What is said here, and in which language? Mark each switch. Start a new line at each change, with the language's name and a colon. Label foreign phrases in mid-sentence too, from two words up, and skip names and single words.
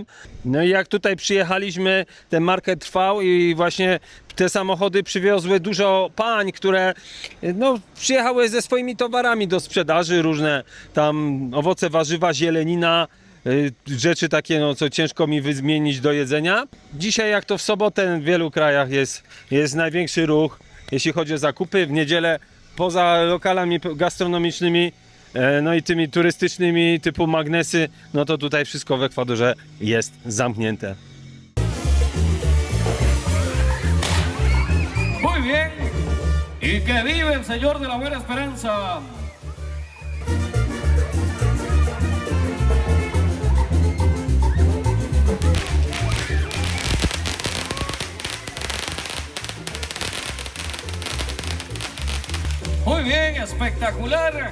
Polish: No i jak tutaj przyjechaliśmy, ten market trwał i właśnie te samochody przywiozły dużo pań, które no, przyjechały ze swoimi towarami do sprzedaży, różne tam owoce, warzywa, zielenina, rzeczy takie, no, co ciężko mi wymienić do jedzenia. Dzisiaj, jak to w sobotę w wielu krajach jest największy ruch, jeśli chodzi o zakupy. W niedzielę poza lokalami gastronomicznymi, no i tymi turystycznymi typu magnesy, no to tutaj wszystko w Ekwadorze jest zamknięte.
Spanish: Muy bien. Y que vive el Señor de la Buena Esperanza. Muy bien, espectacular.